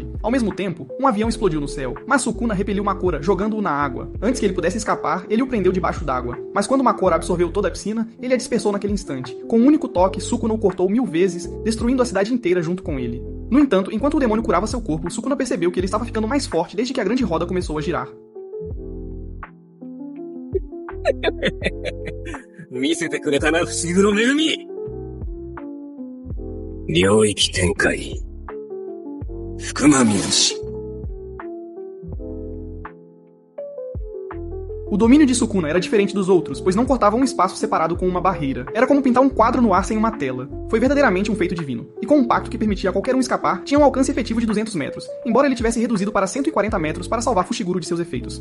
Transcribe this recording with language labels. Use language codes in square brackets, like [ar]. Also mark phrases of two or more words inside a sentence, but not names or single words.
[pt] Ao mesmo tempo, um avião explodiu no céu, mas Sukuna repeliu Makora, jogando-o na água. Antes que ele pudesse escapar, ele o prendeu debaixo d'água. Mas quando Makora absorveu toda a piscina, ele a dispersou naquele instante. Com um único toque, Sukuna o cortou 1000 vezes, destruindo a cidade inteira junto com ele. No entanto, enquanto o demônio curava seu corpo, Sukuna percebeu que ele estava ficando mais forte desde que a grande roda começou a girar. [ja] 見せてくれたな、不思議の恵み。領域展開。福間三好。 [pt] O domínio de Sukuna era diferente dos outros, pois não cortava um espaço separado com uma barreira. Era como pintar um quadro no ar sem uma tela. Foi verdadeiramente um feito divino. E com um pacto que permitia a qualquer um escapar, tinha um alcance efetivo de 200 metros, embora ele tivesse reduzido para 140 metros para salvar Fushiguro de seus efeitos.